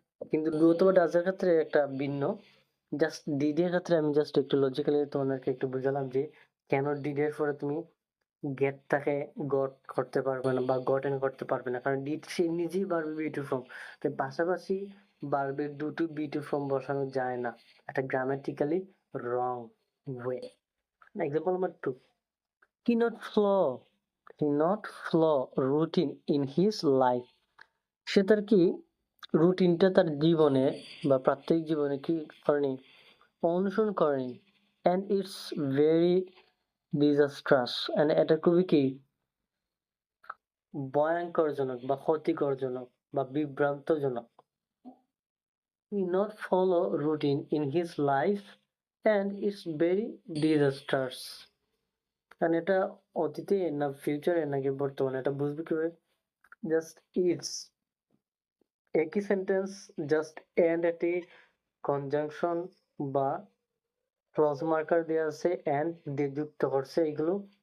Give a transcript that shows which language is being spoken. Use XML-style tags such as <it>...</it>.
<bn>কিন্তু ডু অথবা ডাজ এর ক্ষেত্রে একটা ভিন্ন। জাস্ট ডিড এর ক্ষেত্রে আমি জাস্ট একটু লজিক্যালি তোমাদেরকে একটু বুঝালাম যে কেন ডিড এর পরে তুমি গেটটাকে গট করতে পারবে না বা গটেন করতে পারবে না, কারণ ডিড সে নিজেই ভার্বের বি টু ফর্ম। তাই পাশাপাশি ভার্বের do to B to form বসানো যায় না, এটা grammatically wrong way.</bn> <en>Example number 2, he not follow routine in his life।</en> <bn>সে তার কি রুটিনটা তার জীবনে বা প্রাত্যহিক জীবনে কি করেনি, অনুসরণ করেনি।</bn> <en>and it's very disastrous, and</en> <bn>এটা খুবই কি ভয়ঙ্করজনক বা ক্ষতিকরজনক বা বিভ্রান্তজনক।</bn> <en>he not follow routine in his life and it's very disastrous।</en> <bn>কারণ এটা অতীতে না ফিউচারে নাকি বর্তমানে, এটা বুঝবে কিভাবে? জাস্ট ইটস একই সেন্টেন্স, জাস্ট এন্ড একটি কনজাংশন বা ক্লজ মার্কার দেওয়া আছে, এন্ড দিয়ে যুক্ত করছে এগুলো।</bn>